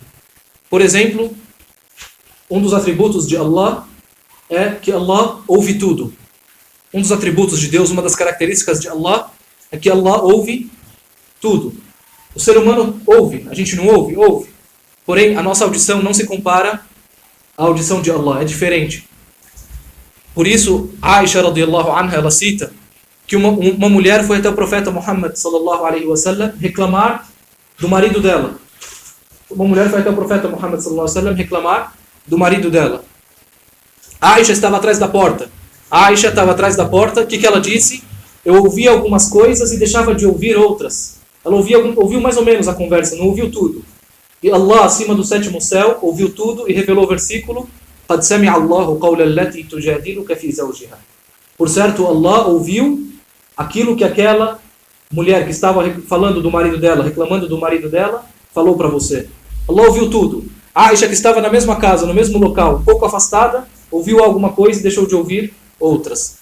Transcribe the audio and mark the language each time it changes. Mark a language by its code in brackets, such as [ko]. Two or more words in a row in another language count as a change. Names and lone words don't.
[pt] Por exemplo, um dos atributos de Allah é que Allah ouve tudo. Um dos atributos de Deus, uma das características de Allah, é que Allah ouve tudo. O ser humano ouve, a gente não ouve? Ouve. Porém, a nossa audição não se compara à audição de Allah, é diferente. Por isso, Aisha [ar] رضي الله عنها, [pt] ela cita que uma mulher foi até o profeta Muhammad [ar] صلى الله عليه وسلم [pt] reclamar do marido dela. Uma mulher foi até o profeta Muhammad [ar] صلى الله عليه وسلم [pt] reclamar do marido dela. Aisha estava atrás da porta. Aisha estava atrás da porta. O que ela disse? Eu ouvia algumas coisas e deixava de ouvir outras. Ela ouviu mais ou menos a conversa, não ouviu tudo. E Allah, acima do sétimo céu, ouviu tudo e revelou o versículo: [ar] قَدْ سَمِعَ اللَّهُ قَوْلَ الَّتِي تُجَادِلُكَ فِي زَوْجِهَا. [pt] Por certo, Allah ouviu aquilo que aquela mulher que estava falando do marido dela, reclamando do marido dela, falou para você. Allah ouviu tudo. Aisha, que estava na mesma casa, no mesmo local, um pouco afastada, ouviu alguma coisa e deixou de ouvir outras.